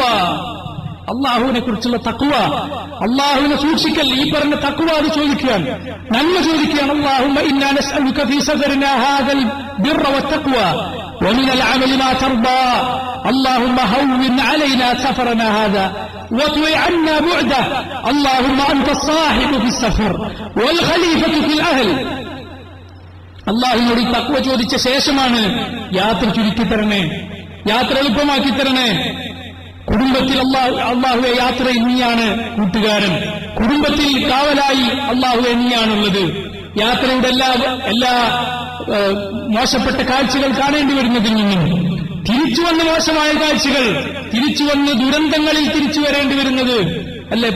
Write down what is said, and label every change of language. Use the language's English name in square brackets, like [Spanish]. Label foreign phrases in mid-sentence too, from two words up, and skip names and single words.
[Malayalam] അള്ളാഹുവിനെ കുറിച്ചുള്ള തഖ്വ, അള്ളാഹുവിനെ സൂക്ഷിക്കൽ, ഈ പറഞ്ഞ തഖ്വ അത് ചോദിക്കുകയാണ്, നന്മ ചോദിക്കുകയാണ്. [Arabic] اللهم إنا نسألك في سفرنا هذا البر والتقوى ومن العمل ما ترضى. اللهم هون علينا سفرنا هذا واطوي عنا بعده. اللهم أنت الصاحب في السفر والخليفة في الأهل. [Malayalam] അള്ളാഹുവിനോട് തഖ്വ ചോദിച്ച ശേഷമാണ് യാത്ര ചുരുക്കി തരണേ, യാത്ര എളുപ്പമാക്കി തരണേ. കുടുംബത്തിൽ അള്ളാഹുവെ യാത്രയിൽ നീയാണ് കൂട്ടുകാരൻ, കുടുംബത്തിൽ കാവലായി അള്ളാഹുവെ നീയാണുള്ളത്. യാത്രയുടെ എല്ലാ മോശപ്പെട്ട കാഴ്ചകൾ കാണേണ്ടി വരുന്നതിൽ നിന്നും തിരിച്ചു വന്ന മോശമായ കാഴ്ചകൾ, തിരിച്ചു വന്ന് ദുരന്തങ്ങളിൽ തിരിച്ചു വരേണ്ടി വരുന്നത് അല്ലേ?